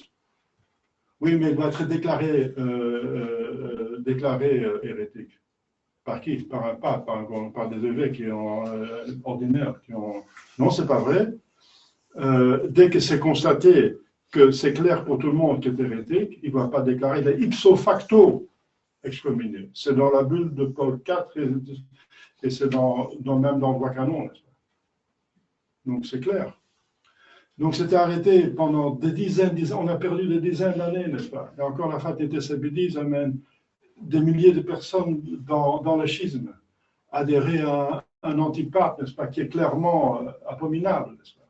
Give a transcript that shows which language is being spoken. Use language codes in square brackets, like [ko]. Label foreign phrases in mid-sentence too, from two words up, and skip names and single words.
[fr] Oui, mais il doit être déclaré hérétique. Par qui? Par un pape, par des évêques qui ont, ordinaires. Non, c'est pas vrai. Dès que c'est constaté que c'est clair pour tout le monde qu'il est hérétique, il ne doit pas déclarer, il est [la] ipso facto [fr] excommunié. C'est dans la bulle de Paul IV et c'est même dans le droit canon, n'est-ce pas? Donc c'est clair. Donc c'était arrêté pendant des dizaines, on a perdu des dizaines d'années, n'est-ce pas? Et encore la fraternité Saint-Pédis amène des milliers de personnes dans le schisme, adhérer à un antipape, n'est-ce pas, qui est clairement abominable, n'est-ce pas?